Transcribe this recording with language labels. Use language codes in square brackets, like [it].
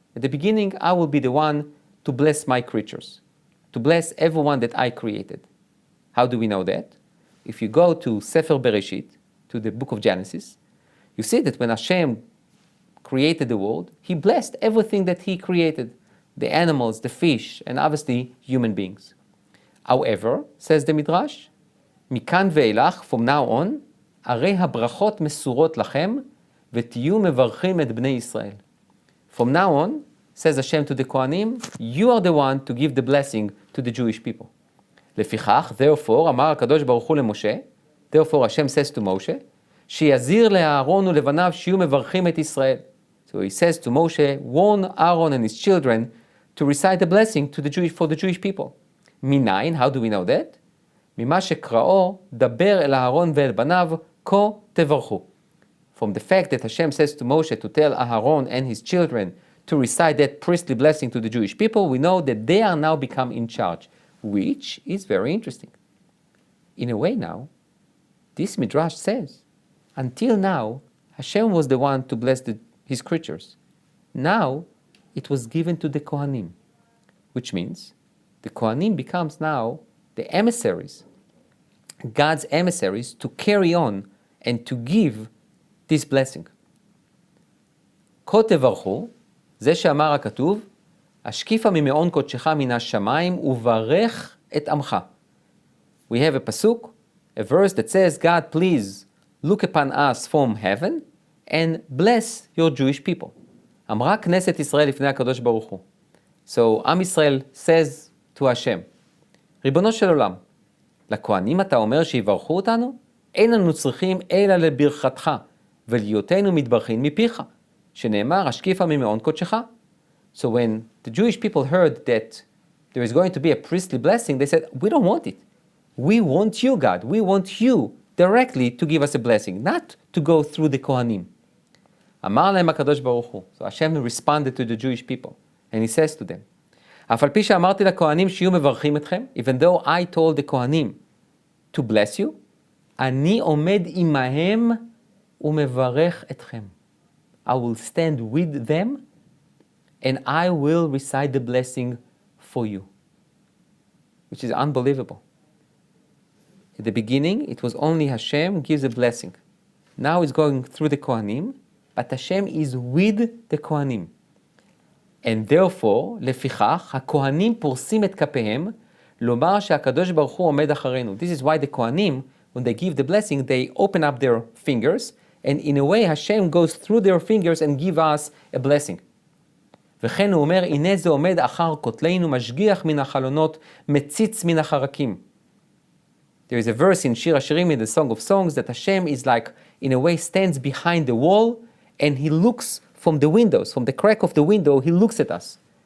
[en] At the beginning, I will be the one to bless my creatures, to bless everyone that I created. How do we know that? If you go to Sefer Bereshit, to the book of Genesis, you see that when Hashem created the world, He blessed everything that He created, the animals, the fish, and obviously human beings. However, says the Midrash, [he] מכאן ואילך, [en] from now on, [he] הרי הברכות מסורות לכם, ותהיו מברכים את בני ישראל. [en] From now on, says Hashem to the Kohanim, you are the one to give the blessing to the Jewish people. [he] לפיכך, [en] therefore, [he] אמר הקדוש ברוך הוא למשה, [en] therefore Hashem says to Moshe, [he] שיזהיר לאהרון ולבניו שיהיו מברכים את ישראל. [en] So he says to Moshe, warn Aaron and his children to recite the blessing for the Jewish people. [he] מניין, [en] how do we know that? [he] ממה שקראו, דבר אל אהרון ואל בניו, כה תברכו. [en] From the fact that Hashem says to Moshe to tell Aaron and his children to recite that priestly blessing to the Jewish people, we know that they are now become in charge, which is very interesting. In a way now, this Midrash says, until now, Hashem was the one to bless His creatures. Now, it was given to the Kohanim, which means the Kohanim becomes now the emissaries, God's emissaries, to carry on and to give this blessing. [he] כה תברכו, זה שאמר הכתוב, השקיפה ממעון קודשך מן השמיים וברך את עמך. [en] We have a pasuk, a verse that says, God, please look upon us from heaven and bless your Jewish people. [he] אמרה כנסת ישראל לפני הקדוש ברוך הוא. So, עם ישראל [en] says to Hashem, [he] ריבונו של עולם, לכהנים אתה אומר שיברכו אותנו? אין לנו צריכים אלא לברכתך, ולהיותנו מתברכין מפיך, שנאמר, השקיפה ממעון קודשך. [en] So when the Jewish people heard that there is going to be a priestly blessing, they said, we don't want it. We want you, God. We want you directly to give us a blessing, not to go through the Kohanim. [he] אמר להם הקדוש ברוך הוא. [en] So Hashem responded to the Jewish people, and he says to them, [he] אף על פי שאמרתי לכהנים שיהיו מברכים אתכם, [en] even though I told the Kohanim to bless you, [he] אני עומד עמהם ומברך אתכם. [en] I will stand with them and I will recite the blessing for you. Which is unbelievable. At the beginning, it was only Hashem gives a blessing. Now it's going through the Kohanim, but Hashem is with the Kohanim. And therefore, [he] לפיכך, הכהנים פורסים את כפיהם, לומר שהקדוש ברוך הוא עומד אחרינו. [en] This is why the Kohanim, when they give the blessing, they open up their fingers, and in a way Hashem goes through their fingers and give us a blessing. [he] וכן הוא אומר, הנה זה עומד אחר כותלינו, משגיח מן החלונות, מציץ מן החרקים. [en] There is a verse in Shir Hashirim, in the Song of Songs, that Hashem is like, in a way, stands behind the wall, and he looks from the windows, from the crack of the window, he looks at us.